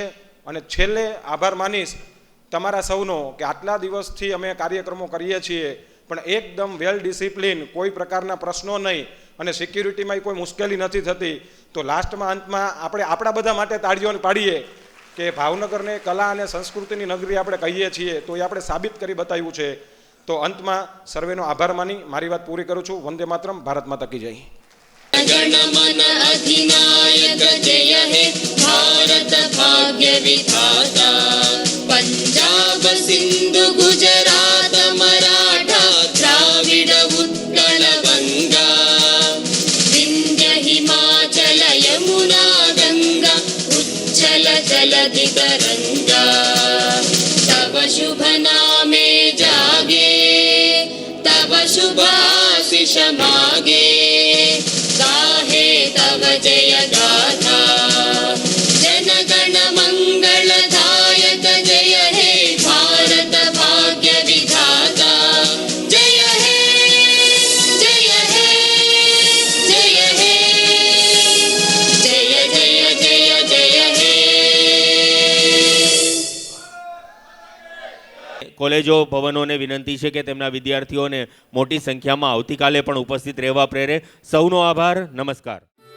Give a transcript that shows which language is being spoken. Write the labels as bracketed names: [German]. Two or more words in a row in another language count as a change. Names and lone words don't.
[Gujarati] અને છેલ્લે આભાર માનીશ તમારા સૌનો કે આટલા દિવસથી અમે કાર્યક્રમો કરીએ છીએ પણ એકદમ [English] well discipline, [Gujarati] કોઈ પ્રકારના પ્રશ્નો નહીં અને સિક્યુરિટીમાં કોઈ મુશ્કેલી નથી થતી. તો લાસ્ટમાં, અંતમાં આપણે આપણા બધા માટે તાળીઓ પાડીએ કે ભાવનગરને કલા અને સંસ્કૃતિની નગરી આપણે કહીએ છીએ, તો એ આપણે સાબિત કરી બતાવ્યું છે. તો અંતમાં સર્વેનો આભાર માની મારી વાત પૂરી કરું છું. [Hindi] वंदे मातरम. भारत माता की जय. [Bangla] গণমন অধিনায়ক জয় হে ভারত ভাগ্য বিধাতা পঞ্জাব সিন্ধু গুজরাট মরাঠা দ্রাবিড় উৎকল গঙ্গা বিন্ধ্য হিমাচল যমুনা গঙ্গা উচ্ছল জলধি তরঙ্গা তব শুভ নামে জাগে তব শুভাশিস মাগে গাহে তব জয় গাথা জন গণ মঙ্গলদায়ক জয় হে ভারত ভাগ্য বিধাতা জয় হে জয় হে জয় হে জয় জয় জয় জয় হে. [Gujarati] કોલેજો, ભવનોને વિનંતી છે કે તેમના વિદ્યાર્થીઓને મોટી સંખ્યામાં આવતીકાલે પણ ઉપસ્થિત રહેવા પ્રેરે. સૌનો આભાર. નમસ્કાર.